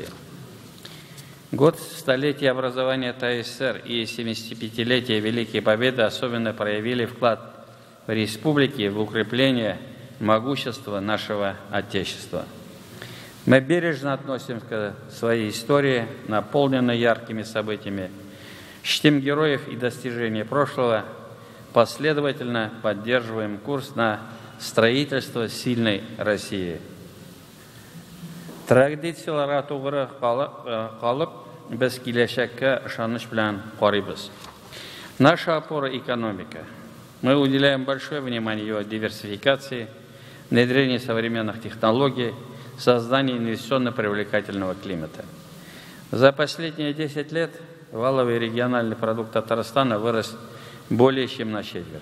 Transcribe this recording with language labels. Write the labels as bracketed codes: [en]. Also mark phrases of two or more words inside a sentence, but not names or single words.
[ru] Год столетия образования ТССР и 75-летия Великой Победы особенно проявили вклад в республики в укрепление могущества нашего Отечества. Мы бережно относимся к своей истории, наполненной яркими событиями, чтим героев и достижения прошлого, последовательно поддерживаем курс на строительство сильной России. [tt] Традицияларга тугры калып, без киләчәккә ышаныч белән карыйбыз. [ru] Наша опора – экономика. Мы уделяем большое внимание ее диверсификации, внедрению современных технологий, созданию инвестиционно-привлекательного климата. За последние 10 лет валовый региональный продукт Татарстана вырос более чем на четверть.